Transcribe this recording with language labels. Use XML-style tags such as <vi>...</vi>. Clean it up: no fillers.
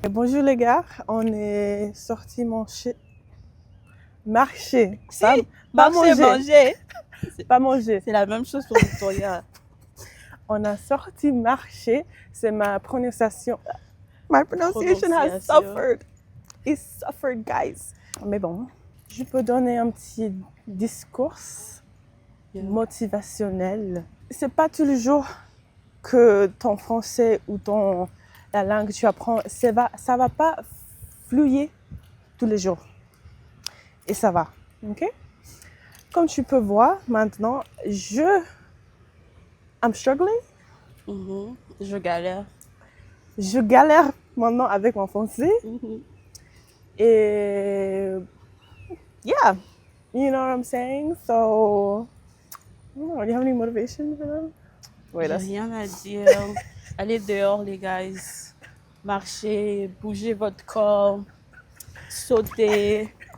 <fr>Bonjour les gars, on est sortis marcher. Si, manger. Pas manger. C'est la même chose pour Victoria. On a sorti marcher, c'est ma prononciation.</fr> <en>My pronunciation has suffered. It suffered, guys.</en> <fr>Mais bon, je peux donner un petit discours motivationnel. C'est pas tous les jours que ton français ou la langue que tu apprends, ça va pas fluer tous les jours. Et ça va, ok? Comme tu peux voir, maintenant, je</fr> <en>I'm struggling.</en> <fr>Je galère. Je galère maintenant avec mon français.</fr> <en>Et yeah, you know what I'm saying? So, I don't know, do you have any motivation for them? Wait,</en> <fr>J'ai rien à dire. Allez dehors, les guys. Marchez, bougez votre corps, sautez.</fr>